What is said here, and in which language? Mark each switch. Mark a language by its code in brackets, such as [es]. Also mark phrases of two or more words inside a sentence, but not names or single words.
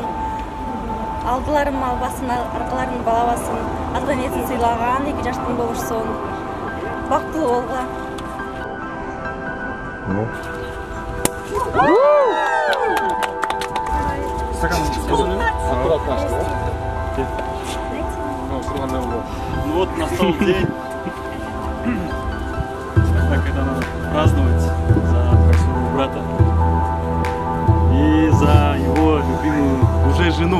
[ky] Алдыларым албасын, аркаларын балабасын. Ата энесин сыйлаган эки жаштын болушсун. Бактылуу болгула. [ru] Ну вот настал день, когда надо праздновать за своего брата и за его любимую уже жену.